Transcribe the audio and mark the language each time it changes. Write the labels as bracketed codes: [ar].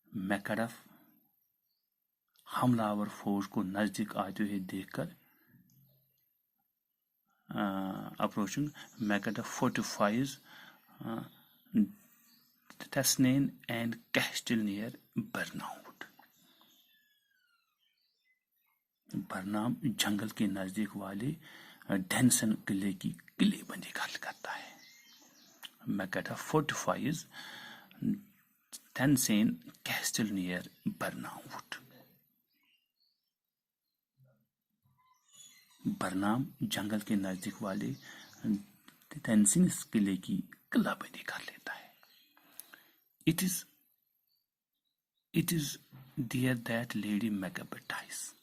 [ur] Macduff حملہ آور فوج کو نزدیک آتے ہوئے دیکھ کر approaching. [en] Macduff fortifies Thassane and Castle near Birnam. [ur] برنام جنگل کے نزدیک والے ڈینسن قلعے کی قلعے بندی کرتا ہے. [en] Macduff fortifies Thassane Castle near Birnam. [ur] برنام جنگل کے نزدیک والے ڈینسن قلعے کی قلعہ بندی کر لیتا ہے. [en] It is there that Lady Macbeth dies.